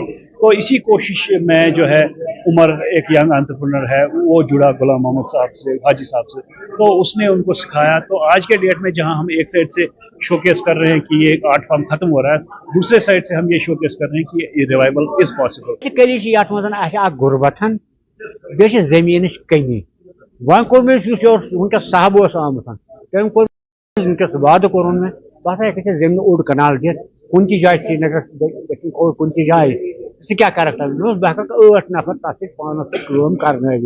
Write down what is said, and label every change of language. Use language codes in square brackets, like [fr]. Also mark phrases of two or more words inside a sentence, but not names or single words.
[ur] تو اسی کوشش میں جو ہے عمر ایک [en] young entrepreneur [ur] ہے، وہ جڑا غلام محمد صاحب سے، حاجی صاحب سے، تو اس نے ان کو سکھایا۔ تو آج کے ڈیٹ میں جہاں ہم ایک سائڈ سے شوکیس کر رہے ہیں کہ یہ [en] art form [ur] ختم ہو رہا ہے، دوسرے سائڈ سے ہم یہ شوکیس کر رہے ہیں کہ یہ [en] revival is possible. [ks] غربتن بیٚیہِ چھِ زٔمیٖنٕچ کمی وۄنۍ کوٚر مےٚ یُس یور وٕنکٮ۪س صاحب اوس آمُت تٔمۍ کوٚر وٕنکٮ۪س وعدٕ کوٚرُن مےٚ ژٕ ہسا ہیٚکَکھ ژےٚ زٔمیٖن اوٚڑ کنال دِتھ کُنہِ تہِ جایہِ سرینگرس گژھِ کُنہِ تہِ جایہِ ژٕ کیٛاہ کَرکھ تَتھ بہٕ ہٮ۪کَکھ 8 نفر تَتھ سۭتۍ پانَس سۭتۍ کٲم کرنٲوِتھ۔